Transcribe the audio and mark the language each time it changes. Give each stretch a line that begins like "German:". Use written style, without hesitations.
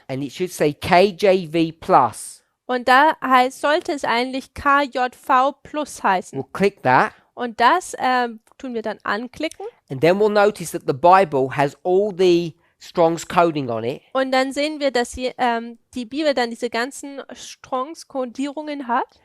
English: and it should say KJV Plus.
German: Und da sollte es eigentlich KJV Plus heißen.
English: We'll click that,
German: Und das tun wir dann anklicken.
English: and then we'll notice that the Bible has all the Strong's coding on it,
German: Und dann sehen wir, dass die Bibel dann diese ganzen Strongs-Kodierungen hat.